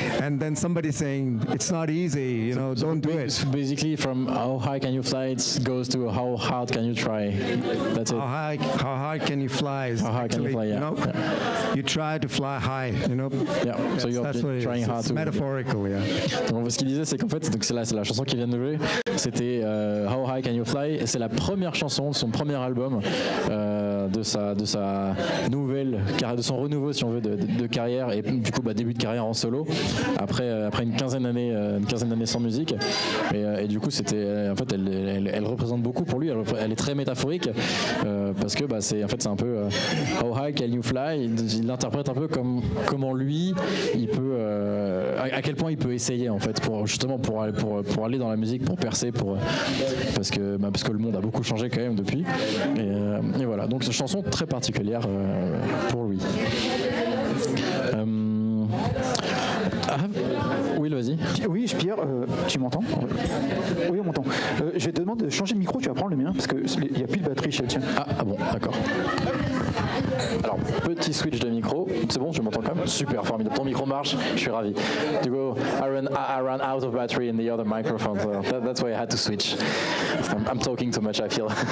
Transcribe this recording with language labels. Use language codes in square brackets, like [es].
[en] And then somebody saying, it's not easy, you know, don't do it. Basically, from how high can you fly, it goes to how hard can you try. That's it. How high can you fly? How high can you fly, yeah. You know, you try to fly high, you know. Yeah, so you're trying hard to. Metaphorical, yeah. [fr] Donc, ce qu'il disait, c'est qu'en fait, c'est la chanson qu'il vient de jouer. C'était How High Can You Fly. Et c'est la première chanson de son premier album, de sa nouvelle, de son renouveau, si on veut, de carrière, et du coup, début de carrière en solo. Après une quinzaine d'années sans musique. Et du coup, c'était, en fait, elle représente beaucoup pour lui. Elle est très métaphorique parce que c'est un peu How High Can You Fly. Il l'interprète un peu comme comment lui, il peut, à quel point il peut essayer en fait pour aller dans la musique, pour percer, parce que le monde a beaucoup changé quand même depuis. Et voilà. Donc c'est une chanson très particulière pour lui. Oui, vas-y. Oui, Pierre, tu m'entends? Oui, on m'entend. Je vais te demander de changer de micro, tu vas prendre le mien, parce qu'il n'y a plus de batterie chez le tien. Ah bon, d'accord. Alors, petit switch de micro. C'est bon, je m'entends quand même? Super, formidable. Ton micro marche, je suis ravi. Du coup, [en] I ran out of battery in the other microphone, so that's why I had to switch. I'm talking too much, I feel.